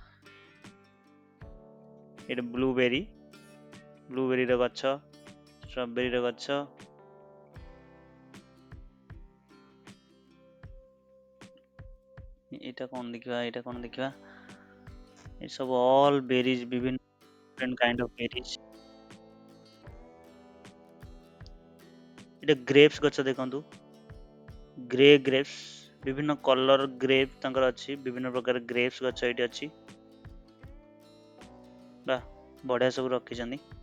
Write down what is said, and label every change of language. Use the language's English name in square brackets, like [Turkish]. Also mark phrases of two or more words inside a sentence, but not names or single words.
[Odia] ଏଇଟା ବ୍ଲୁବେରୀର ଗଛ, ଷ୍ଟ୍ରବେରୀର ଗଛ। ଏଇଟା କ'ଣ ଦେଖିବା, ଏସବୁ [English] all berries, [Odia] ବିଭିନ୍ନ [English] different kind of berries। [Odia] ଏଇଟା ଗ୍ରେପ୍ସ ଗଛ ଦେଖନ୍ତୁ, ଗ୍ରେ ଗ୍ରେପ୍ସ, ବିଭିନ୍ନ [English] colour grape [Odia] ତାଙ୍କର ଅଛି, ବିଭିନ୍ନ ପ୍ରକାର ଗ୍ରେପ୍ସ ଗଛ ଏଇଠି ଅଛି। ବା, ବଢିଆ ସବୁ ରଖିଛନ୍ତି।